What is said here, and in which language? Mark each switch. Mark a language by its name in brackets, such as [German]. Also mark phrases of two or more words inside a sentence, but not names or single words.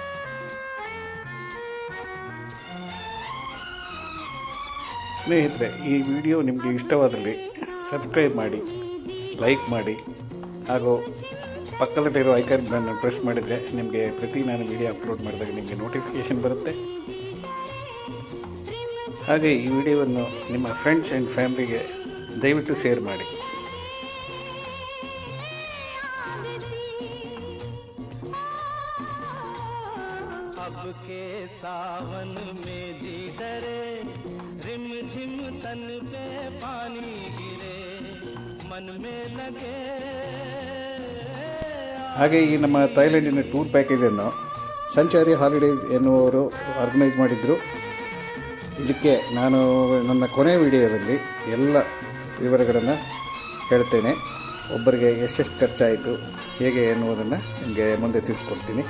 [Kannada] ಸ್ನೇಹಿತರೆ, ಈ ವಿಡಿಯೋ ನಿಮಗೆ ಇಷ್ಟವಾದಲ್ಲಿ ಸಬ್ಸ್ಕ್ರೈಬ್ ಮಾಡಿ, ಲೈಕ್ ಮಾಡಿ, ಹಾಗೂ ಪಕ್ಕದಲ್ಲಿರೋ [English] icon press [Kannada] ಮಾಡಿದರೆ ನಿಮಗೆ ನಾನು [English] video upload [Kannada] ಮಾಡಿದಾಗ ನಿಮಗೆ ನೋಟಿಫಿಕೇಷನ್ ಬರುತ್ತೆ. ಹಾಗೆ ಈ ವಿಡಿಯೋವನ್ನು ನಿಮ್ಮ [English] friends and family [Kannada] ದಯವಿಟ್ಟು ಶೇರ್ ಮಾಡಿ. [Hindi] अब के सावन में जी डरे रिम झिम तन पे पानी गिरे मन में लगे. [Kannada] ಹಾಗೆ ಈ ನಮ್ಮ ಥೈಲ್ಯಾಂಡಿನ [English] tour package [Kannada] ಸಂಚಾರಿ ಹಾಲಿಡೇಸ್ ಎನ್ನುವರು ಆರ್ಗನೈಸ್ ಮಾಡಿದ್ರು. ಇದಕ್ಕೆ ನಾನು ನನ್ನ ಕೊನೆಯ ವಿಡಿಯೋದಲ್ಲಿ ಎಲ್ಲ ವಿವರಗಳನ್ನು ಹೇಳ್ತೇನೆ. ಒಬ್ಬರಿಗೆ ಎಷ್ಟೆಷ್ಟು ಖರ್ಚಾಯಿತು ಹೇಗೆ ಎನ್ನುವುದನ್ನು ನಿಮಗೆ ಮುಂದೆ ತಿಳಿಸ್ಕೊಡ್ತೀನಿ.